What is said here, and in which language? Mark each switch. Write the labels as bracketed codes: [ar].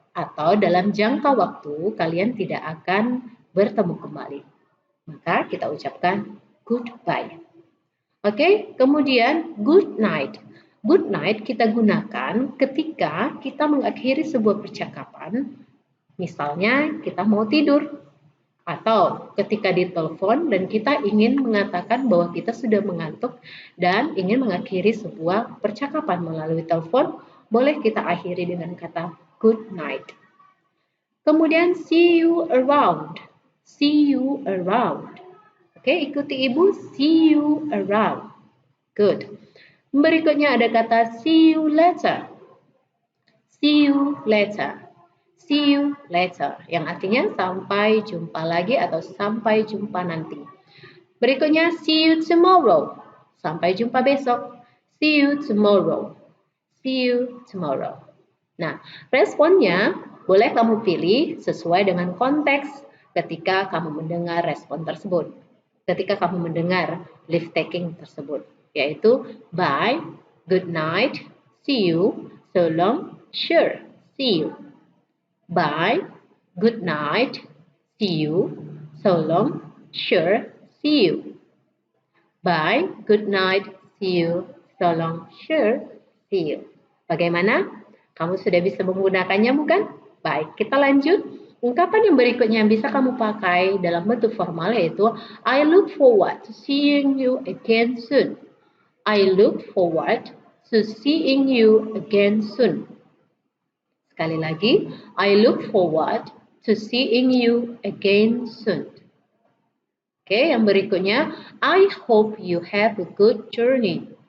[id] Atau dalam jangka waktu kalian tidak akan bertemu kembali. Maka kita ucapkan goodbye. Oke, kemudian [en] good night. [id] Good night kita gunakan ketika kita mengakhiri sebuah percakapan. Misalnya kita mau tidur. Atau ketika ditelepon dan kita ingin mengatakan bahwa kita sudah mengantuk dan ingin mengakhiri sebuah percakapan melalui telepon, boleh kita akhiri dengan kata good night. [en] Kemudian see you around. See you around. Oke, [id] ikuti ibu, [en] see you around. Good. [id] Berikutnya ada kata [en] see you later. See you later. See you later, [id] yang artinya sampai jumpa lagi atau sampai jumpa nanti. Berikutnya, [en] see you tomorrow, [id] sampai jumpa besok. [en] See you tomorrow, see you tomorrow. [id] Nah, responnya boleh kamu pilih sesuai dengan konteks ketika kamu mendengar respon tersebut. Ketika kamu mendengar leave taking tersebut, yaitu [en] bye, good night, see you, [id] so long, sure, see you. [en] Bye, good night, see you, so long, sure, see you. Bye, good night, see you, so long, sure, see you. [id] Bagaimana? Kamu sudah bisa menggunakannya bukan? Baik, kita lanjut. Ungkapan yang berikutnya yang bisa kamu pakai dalam bentuk formal yaitu [en] I look forward to seeing you again soon. I look forward to seeing you again soon. [id] Sekali lagi, [en] I look forward to seeing you again soon. Oke, [id] yang berikutnya, [en] I hope you have a good journey.